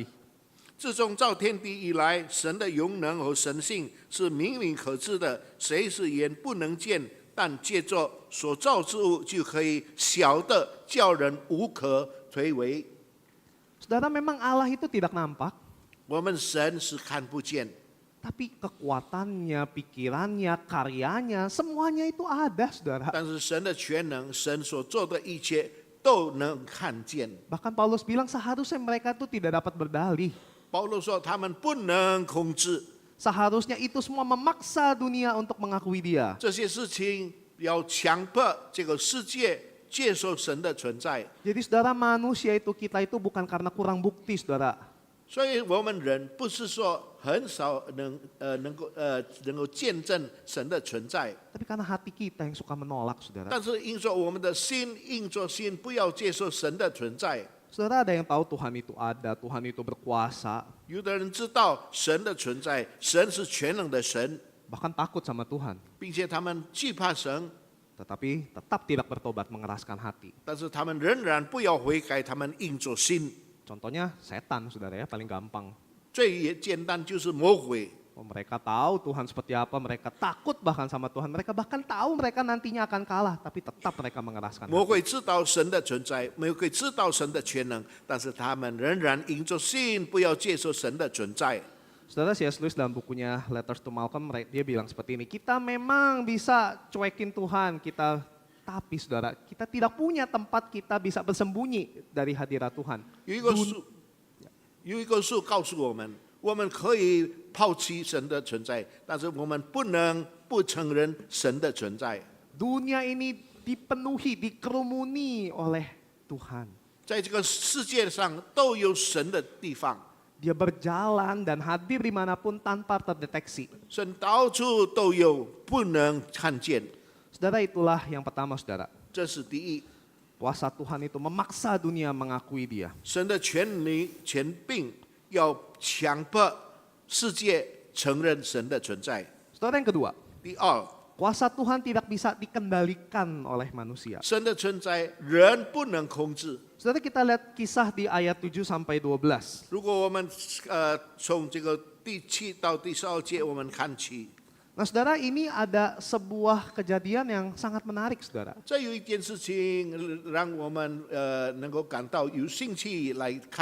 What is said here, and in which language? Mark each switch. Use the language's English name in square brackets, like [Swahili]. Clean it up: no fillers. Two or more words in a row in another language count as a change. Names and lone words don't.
[Chinese] 自从造天地以来，神的永能和神性是明明可知的，谁是眼不能见，但借着所造之物就可以晓得，叫人无可推诿。 [Indonesian] Saudara, memang Allah itu tidak nampak, [Chinese] 我们神是看不见， [Indonesian] tapi kekuatannya, pikirannya, karyanya, semuanya itu ada, saudara. [Chinese] 但是神的全能，神所做的一切都能看见。 [Indonesian] Bahkan Paulus bilang seharusnya mereka itu tidak dapat berdalih. [Chinese] 保罗说他们不能控制 [Indonesian] Seharusnya itu semua memaksa dunia untuk mengakui dia. [Chinese] 这些事情，要强迫这个世界接受神的存在。 [Indonesian] Jadi saudara, manusia itu kita itu bukan karena kurang bukti, saudara. [Chinese] 所以我们人不是说很少能够见证神的存在， [Indonesian] Tapi karena hati kita yang suka menolak, saudara. [Chinese] 但是因说我们的心硬着心，不要接受神的存在。 [Indonesian] Saudara, ada yang tahu Tuhan itu ada, Tuhan itu berkuasa, [Chinese] 有的人知道神的存在，神是全能的神， [Indonesian] bahkan takut sama Tuhan. [Chinese] 并且他们惧怕神， [Indonesian] Tetapi tetap tidak bertobat, mengeraskan hati. [Chinese] 但是他们仍然不要悔改，他们硬着心。 [Indonesian] Contohnya setan, saudara ya, paling gampang. [Chinese] 最简单就是魔鬼。 [Indonesian] Oh, mereka tahu Tuhan seperti apa, mereka takut bahkan sama Tuhan. Mereka bahkan tahu mereka nantinya akan kalah, tapi tetap mereka mengeraskan [Chinese] 魔 [Indonesian] hati. [Chinese] 鬼知道神的存在，魔鬼知道神的全能，但是他们仍然因着信，不要接受神的存在。 [Indonesian] Saudara C.S. Lewis dalam bukunya Letters to Malcolm, dia bilang seperti ini, kita memang bisa cuekin Tuhan, tapi saudara, kita tidak punya tempat kita bisa bersembunyi dari hadirat Tuhan. [Chinese] 有一个书告诉我们，我们可以抛弃神的存在，但是我们不能不承认神的存在。 [Indonesian] Dunia ini dipenuhi, dikerumuni oleh Tuhan. [Chinese] 在这个世界上都有神的地方， [Indonesian] Dia berjalan dan hadir dimanapun tanpa terdeteksi. [Chinese] 神到处都有，不能看见。 [Indonesian] Saudara, itulah yang pertama saudara. [Chinese] 这是第一， [Indonesian] Kuasa Tuhan itu memaksa dunia mengakui dia. [Chinese] 神的权柄要强迫世界承认神的存在。 [Indonesian] Saudara, yang kedua, [Chinese] 第二， [Indonesian] kuasa Tuhan tidak bisa dikendalikan oleh manusia. [Chinese] 神的存在人不能控制。 [Indonesian] Saudara, kita lihat kisah di ayat 7 sampai 12. [Chinese] 如果我们从这个第7到第12节我们看起， [Indonesian] Nah saudara, ini ada sebuah kejadian yang sangat menarik saudara. [Chinese] 这有一件事情让我们能够感到有兴趣来看。